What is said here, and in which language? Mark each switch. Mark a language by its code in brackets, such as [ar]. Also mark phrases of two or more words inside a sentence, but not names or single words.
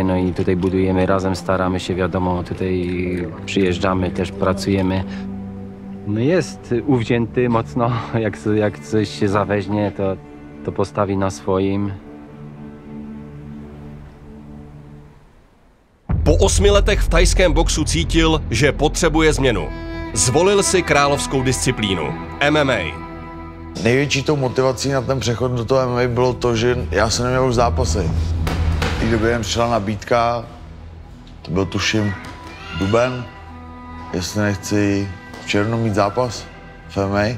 [pl] No i tutaj budujemy razem, staramy się, wiadomo, tutaj przyjeżdżamy, też pracujemy. No jest uwzięty mocno, jak coś się zaweźmie, to postawi na swoim. [cs] Po 8 letech v thajském boxu cítil, že potřebuje změnu. Zvolil si královskou disciplínu MMA. Největší tou motivací na ten přechod do toho MMA bylo to, že já jsem neměl už zápasy. I kdyby jen přišla nabídka, to byl tuším duben, jestli nechci v červnu mít zápas v MMA.